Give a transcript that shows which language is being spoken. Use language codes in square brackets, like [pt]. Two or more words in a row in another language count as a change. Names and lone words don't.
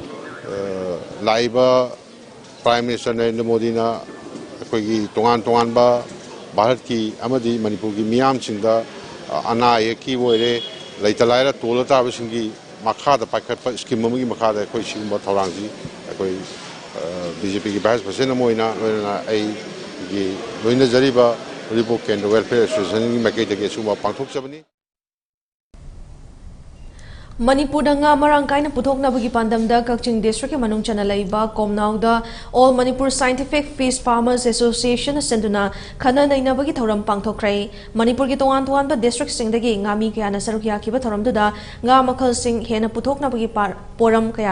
[mni] लाइबा [en] prime minister [mni] नरेंद्र मोदी ना अकोई तोंगान बा भारत की अमदी मणिपुर की मियाम सिंदा अना की वोरे लैतलायरा तोला ताबसिंगी मखादा पाखत स्कीम अमगी मखादा कोई सिगुम्बा थौरांगी कोई बीजेपी की [en] vice president [mni] मोइना की लोइना जरीबा रिपो केंद्र वेलफेयर एसोसिएशन की मकेदगे सुमा पांथोक जबनी Manipur da nga marang kaina puthoknabagi pandamda Kakching District manung chana laiba Komnauda All Manipur Scientific Fish Farmers Association senduna khana nainabagi thoram pangthokrai Manipur gi tongan ba district singdagi ngami kaya na sarukya kiba thoramduda nga makhal sing hena puthoknabagi poram kaya